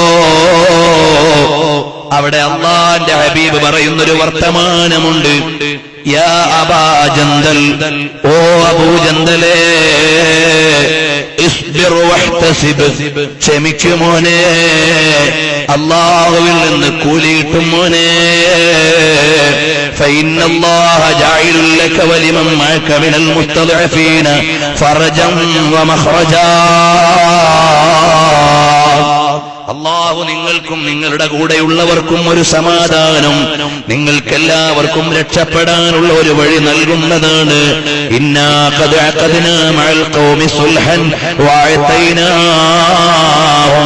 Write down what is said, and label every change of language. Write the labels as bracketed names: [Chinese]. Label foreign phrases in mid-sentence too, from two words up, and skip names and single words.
[Malayalam] അവിടെ അള്ളാന്റെ ഹബീബ് പറയുന്നൊരു വർത്തമാനമുണ്ട്. [Arabic] يا أبا جندل, [Malayalam] ഓ അബൂ ജന്ദലേ, [Arabic] اصبر واحتسب, [Malayalam] ക്ഷമിക്കുമോനെ, അല്ലാഹുവിൽ നിന്ന് കൂലി കിട്ടും മോനെ. [Arabic] فإن الله جاعل لك ولمن معك من المستضعفين فرجا ومخرجا. [Malayalam] അള്ളാഹു നിങ്ങൾക്കും നിങ്ങളുടെ കൂടെയുള്ളവർക്കും ഒരു സമാധാനം, നിങ്ങൾക്കെല്ലാവർക്കും രക്ഷപ്പെടാനുള്ള ഒരു വഴി നൽകുന്നതാണ്. [Arabic] إنا قد عقدنا مع القوم صلحا وأعطيناهم.